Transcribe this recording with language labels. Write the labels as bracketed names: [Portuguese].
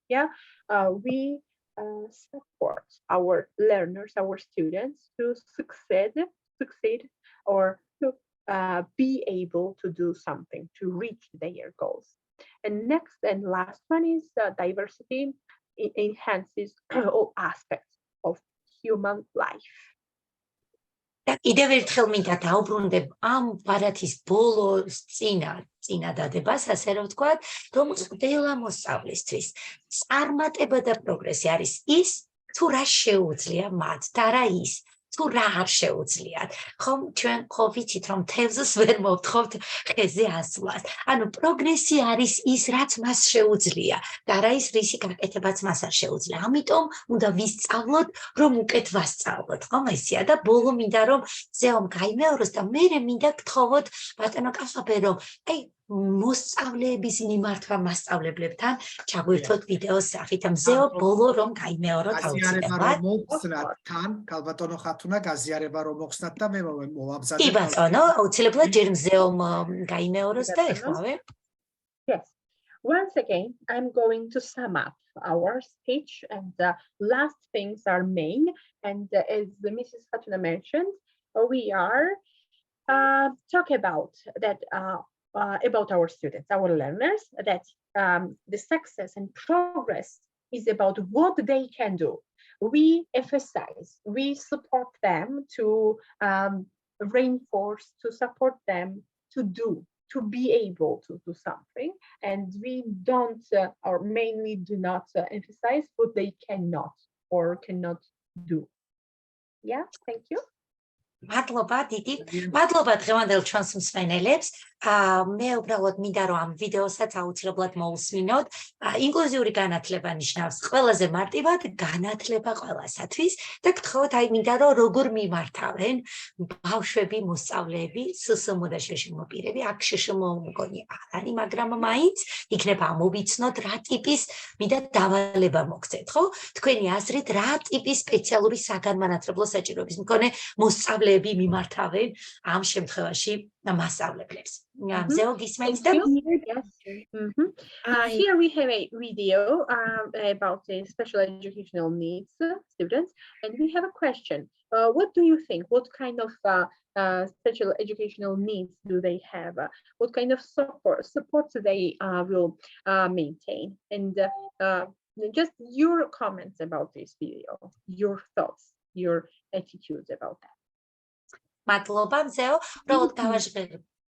[English] Yeah, we support our learners, our students to succeed, or to be able to do something to reach their goals. And next and last one is diversity. It enhances all aspects of human life. [Georgian] და კიდევ ერთხელ მინდა დაუბრუნდებ ამ ბარათის ბოლო წინადადებას, ასე რომ ვთქვათ, რომ ყველა მოსწავლისთვის წარმატება და პროგრესი არის ის, თუ რა შეუძლია მათ და რა ის, თუ რა არ შეუძლიათ. ხომ ჩვენ ხო ვიცით, რომ თევზს ვერ მოვთხოვთ ხეზე ასვლას. ანუ პროგრესი არის ის, რაც მას შეუძლია და რა ის რისი გაკეთებაც მას არ შეუძლია. ამიტომ უნდა ვისწავლოთ, რომ უკეთ ვასწავლოთ. ხომ ესეა და ბოლო მინდა რომ ზეომ გაიმეოროს და მე მინდა გთხოვოთ ბატონო კახაბერ, რომ აი მოსწავლეების მიმართვა მასწავლებლებთან ჩაგვერთოთ ვიდეოს სახით. მზეო ბოლო რომ გაიმეოროთ აუცილებლად. მოხსნათ თან, ქალბატონო ხათუნა, გაზიარება რომ მოხსნათ და მე მოვაბზადებ. კი ბატონო, აუცილებლად ჯერ მზეომ გაიმეოროს და ეხლავე. [English] Yes. Once again, I'm going to sum up our speech, and the last things are main. And as Mrs. Khatuna mentioned, we are talk about that about our students, our learners, that the success and progress is about what they can do. We emphasize, we support them to reinforce, to support them to do, to be able to do something. And we don't, or mainly do not emphasize what they cannot or cannot do. Yeah, thank you. [Georgian] მადლობა დიდი. მადლობა დღევანდელ ჩვენს მსმენელებს. მე უბრალოდ მინდა რომ ამ ვიდეოსაც აუცილებლად მოусმინოთ. ინკლუზიური განათლება ნიშნავს ყველაზე მარტივად განათლება ყველასათვის და გთხოვთ აი მინდა რომ როგორ მიმართავენ ბავშვები, მოსწავლეები, სსმ და შშმ პირები. აქ შშმ მგონი არ არის, მაგრამ მაინც იქნება ამოვიცნოთ რა ტიპის მინდა დავალება მოგცეთ, ხო? თქვენი აზრით რა ტიპის სპეციალური საგანმანათლებლო საჭიროების მქონე მოსწავლეები მიმართავენ ამ შემთხვევაში მასწავლებლებს. Zeo gismens da? [English] Yes. Here we have a video about the special educational needs students, and we have a question. What do you think? What kind of special educational needs do they have? What kind of support they will maintain? And just your comments about this video, your thoughts, your attitudes about that. [Georgian] მადლობა მზეო, უბრალოდ გავაჟღერ.